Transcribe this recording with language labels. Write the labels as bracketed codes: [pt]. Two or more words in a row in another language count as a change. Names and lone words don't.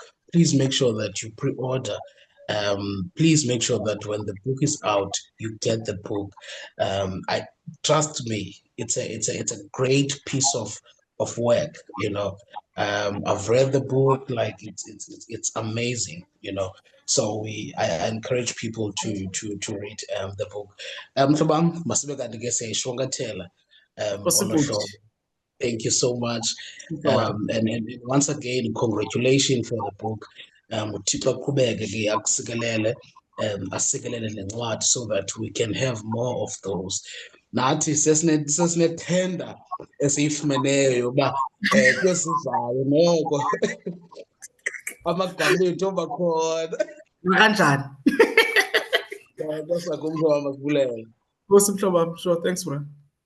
[en] Please make sure that you pre-order. Please make sure that when the book is out, you get the book. Trust me, it's a great piece of work. You know, I've read the book, like it's amazing. You know, so I encourage people to read the book. [xh] Mhlobam, masibe kanti ke siyayishwankathela olo hlobo. [en] Thank you so much. And once again, congratulations for the book. [xh] uThixo aqhubeke ke akusikelele asikelele lencwadi [en] so that we can have more of those. [xh] Nathi sesinethenda esiyifumeneyo yoba kwesizayo noko amagama ethu abakhona kanjani. Nkosi kumhlobo wam, asibulela. Nkosi mhlobo wam, [en] sure, thanks bro.